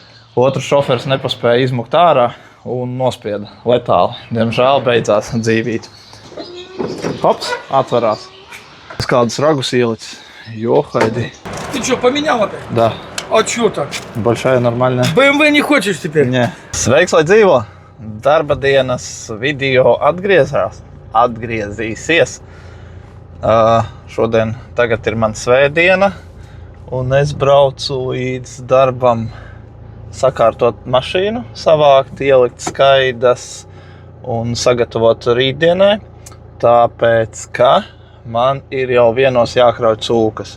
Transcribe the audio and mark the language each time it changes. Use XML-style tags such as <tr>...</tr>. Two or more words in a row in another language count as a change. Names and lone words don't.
<lv>Otrs šofers nepaspēja izmukt ārā un nospieda letāli. Diemžēl beidzās dzīvīte. Hops, atverās. Es kādus ragus ielicis. Ёхайди.</lv> <ru>Ты что, поменял опять? Да. А что так? Большая, нормальная. BMW не хочешь теперь?</ru> <lv>Nē. Sveiks, lai dzīvo! Darba dienas video atgriezīsies. Šodien tagad ir man svētdiena, un es braucu līdz darbam sakārtot mašīnu, savākt, ielikt skaidas un sagatavot rītdienai, tāpēc, ka man ir jau vienos jākrauj cūkas.</lv>